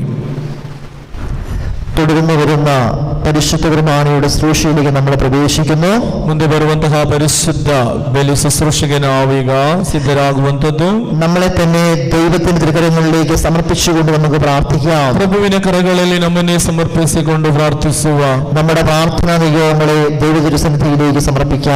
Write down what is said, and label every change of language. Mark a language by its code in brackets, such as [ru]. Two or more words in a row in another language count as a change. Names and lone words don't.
[ml] തുടർന്ന് വരുന്ന പരിശുദ്ധ കുർബാനയുടെ ശുശ്രൂഷയിലേക്ക് നമ്മൾ പ്രവേശിക്കുന്നു. [kn] ಮುಂದೆ ಬರುವಂತಹ ಪರಿಶುದ್ಧ ಬಲಿ ಶುಶ್ರೂಷೆಗೆ ನಾವೀಗ ಸಿದ್ಧರಾಗುವಂತದ್ದು. [ml] നമ്മളെ തന്നെ ദൈവത്തിന്റെ തിരുക്കരങ്ങളിലേക്ക് സമർപ്പിച്ചുകൊണ്ട് നമുക്ക് പ്രാർത്ഥിക്കാം. [kn] ಪ್ರಭುವಿನ ಕರಗಳಲ್ಲಿ ನಮ್ಮನ್ನೇ ಸಮರ್ಪಿಸಿಕೊಂಡು ಪ್ರಾರ್ಥಿಸುವ. [ml] നമ്മുടെ പ്രാർത്ഥനാ നിയോഗങ്ങളെ ദൈവതിരുസന്നിധിയിലേക്ക് സമർപ്പിക്കാം.